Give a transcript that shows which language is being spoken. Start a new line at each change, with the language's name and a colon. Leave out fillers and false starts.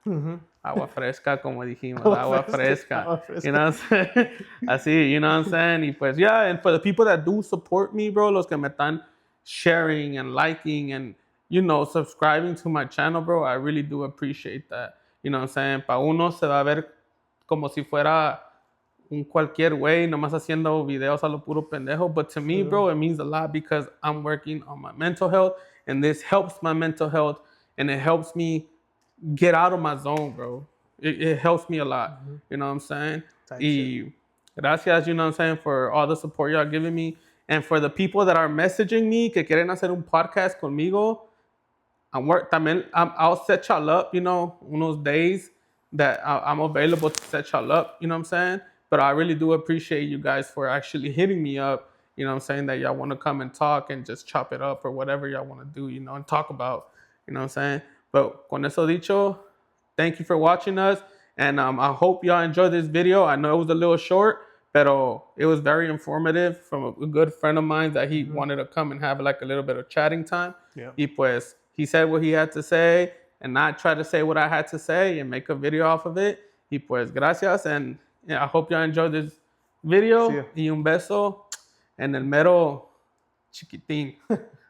Spanish: Mhm. Agua fresca, como dijimos, Agua agua fresca, fresca. agua fresca.
English: You know what I'm saying?
Spanish: Así,
English: you know what I'm saying?
Spanish: Y pues,
English: yeah, and for the people that do support me, bro,
Spanish: los que me están
English: sharing and liking and, you know, subscribing to my channel, bro, I really do appreciate that. You know what I'm saying?
Spanish: Pa' uno se va a ver como si fuera un cualquier güey, nomás haciendo videos a lo puro pendejo.
English: But to me, bro, it means a lot because I'm working on my mental health and this helps my mental health and it helps me get out of my zone, bro. It helps me a lot. You know what I'm saying? Type
Spanish: Y gracias,
English: you know what I'm saying, for all the support y'all giving me. And for the people that are messaging me
Spanish: que quieren hacer un podcast conmigo,
English: I'll set y'all up, you know,
Spanish: unos
English: days that I'm available to set y'all up, you know what I'm saying? But I really do appreciate you guys for actually hitting me up, you know what I'm saying, that y'all want to come and talk and just chop it up or whatever y'all want to do, you know, and talk about, you know what I'm saying? But
Spanish: con eso dicho,
English: thank you for watching us. And I hope y'all enjoyed this video. I know it was a little short, but it was very informative from a good friend of mine that he wanted to come and have like a little bit of chatting time. Yeah.
Spanish: Y pues,
English: he said what he had to say and I try to say what I had to say and make a video off of it.
Spanish: Y pues, gracias.
English: And yeah, I hope y'all enjoyed this See ya. video.
Spanish: Y un beso en el mero chiquitín.